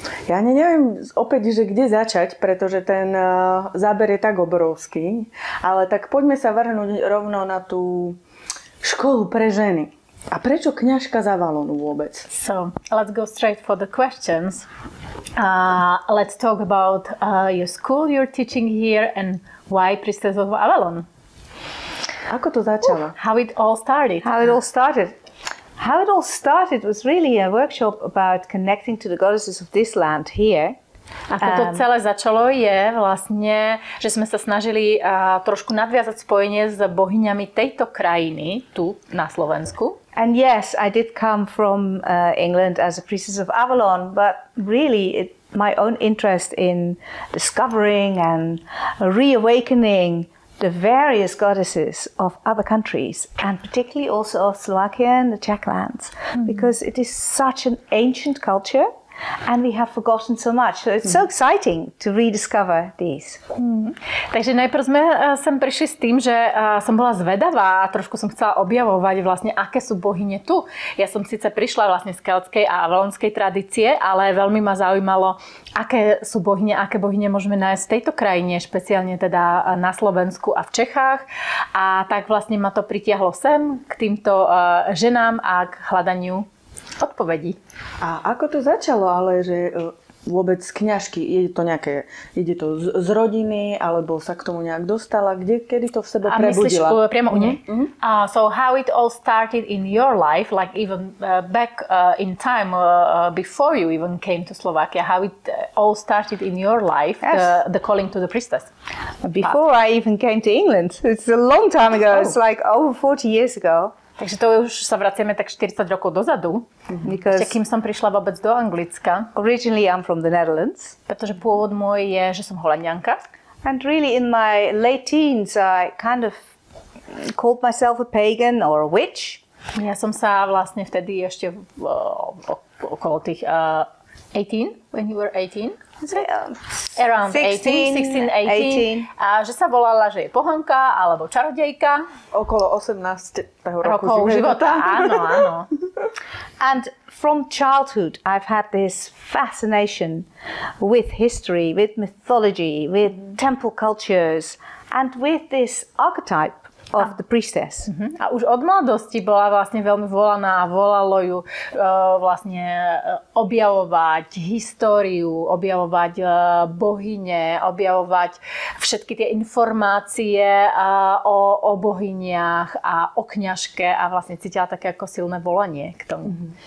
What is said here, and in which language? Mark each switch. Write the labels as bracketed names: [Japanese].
[Slovak] Ja neviem opäť, že kde začať, pretože ten záber je tak obrovský, ale tak poďme sa vrhnúť rovno na tú školu pre ženy. A prečo kňažka z Avalonu vôbec? [English] So, let's go straight for the questions. Let's talk about your school you're teaching here and why Priestess of Avalon. [Slovak] Ako to začalo? [English] How it all started. How it all started was really a workshop about connecting to the goddesses of this land here. [Slovak] Ako to celé začalo je vlastne, že sme sa snažili trošku nadviazať spojenie s bohyňami tejto krajiny tu na Slovensku. [English] And yes, I did come from England as a priestess of Avalon, but really my own interest in discovering and reawakening the various goddesses of other countries, and particularly also of Slovakia and the Czech lands, because it is such an ancient culture and we have forgotten so much. So it's so exciting to rediscover these. [Slovak] Takže najprv sme sem prišli s tým, že som bola zvedavá a trošku som chcela objavovať vlastne, aké sú bohyne tu. Ja som síce prišla vlastne z keltskej a avalonskej tradície, ale veľmi ma zaujímalo, aké sú bohyne, aké bohyne môžeme nájsť v tejto krajine, špeciálne teda na Slovensku a v Čechách. A tak vlastne ma to pritiahlo sem k týmto ženám a k hľadaniu odpovedí. A ako to začalo, ale že vôbec z kňažky, ide to z rodiny, alebo sa k tomu nejak dostala, kedy to v sebe prebudila? A myslíš priamo u nej? [English] So how it all started in your life, like even back in time before you even came to Slovakia, how it all started in your life, yes. the calling to the priestess? Before I even came to England, it's a long time ago, It's like over 40 years ago. [Slovak] Takže to už sa vraciame tak 40 rokov dozadu. Ešte kým som prišla vôbec do Anglicka. [English] Originally I'm from the Netherlands. [Slovak] Pretože pôvod môj je, že som Holanďanka. [English] And really in my late teens I kind of called myself a pagan or a witch. [Slovak] Ja som sa vlastne vtedy ešte okolo tých 18, [English] when you were 18. Around 16, 18. [Slovak] A že sa volala, že je pohanka alebo čarodejka. Okolo 18. rokov života. Áno. [English] And from childhood I've had this fascination with history, with mythology, with temple cultures and with this archetype of the priestess. [Slovak] A už od mladosti bola vlastne veľmi volaná a volalo ju vlastne objavovať históriu, objavovať bohyne, objavovať všetky tie informácie o bohyniach a o kňažke a vlastne cítila také ako silné volanie k tomu.